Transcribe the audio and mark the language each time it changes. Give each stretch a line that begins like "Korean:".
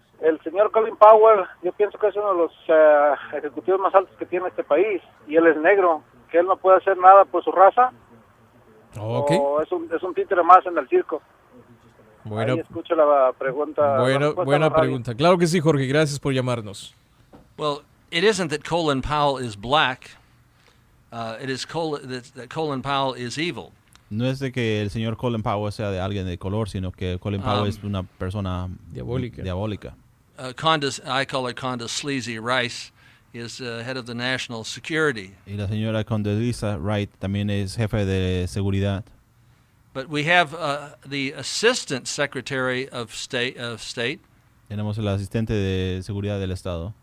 Spanish: El señor Colin Powell, yo pienso que es uno de los ejecutivos más altos que tiene este país, y él es negro, que él no puede hacer nada por su raza.
English: Okay.
Spanish: O es un títere más en el circo. Bueno, ahí escucho la pregunta. Buena pregunta. Claro que sí, Jorge. Gracias por llamarnos.
English: Well, it isn't that Colin Powell is black. It is that Colin Powell is evil.
Spanish: No es de que el señor Colin Powell sea de alguien de color, sino que Colin Powell es una persona diabólica.
English: I call her Condoleezza Sleazy Rice, is head of the National Security.
Spanish: Y la señora Condoleezza Rice también es jefe de seguridad.
English: But we have the Assistant Secretary of State.
Spanish: Tenemos el asistente de seguridad del estado,